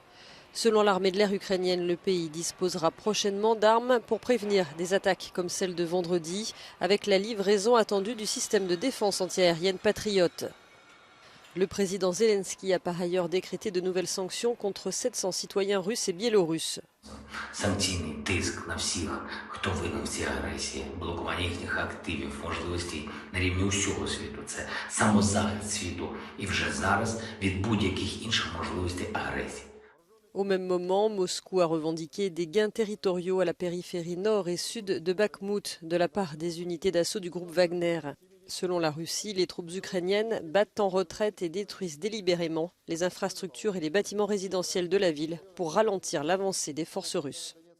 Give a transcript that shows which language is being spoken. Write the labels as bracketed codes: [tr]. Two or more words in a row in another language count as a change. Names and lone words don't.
[fr] Selon l'armée de l'air ukrainienne, le pays disposera prochainement d'armes pour prévenir des attaques comme celle de vendredi, avec la livraison attendue du système de défense antiaérienne Patriot. Le président Zelensky a par ailleurs décrété de nouvelles sanctions contre 700 citoyens russes et biélorusses. [uk] Санкційний тиск на всіх, хто винен в цій агресії, блокування їхніх активів, можливостей на рівні усього світу. Це самозахист світу і вже зараз від будь-яких інших можливостей агресії. [fr] Au même moment, Moscou a revendiqué des gains territoriaux à la périphérie nord et sud de Bakhmout de la part des unités d'assaut du groupe Wagner. Selon la Russie, les troupes ukrainiennes battent en retraite et détruisent délibérément les infrastructures et les bâtiments résidentiels de la ville pour ralentir l'avancée des forces russes.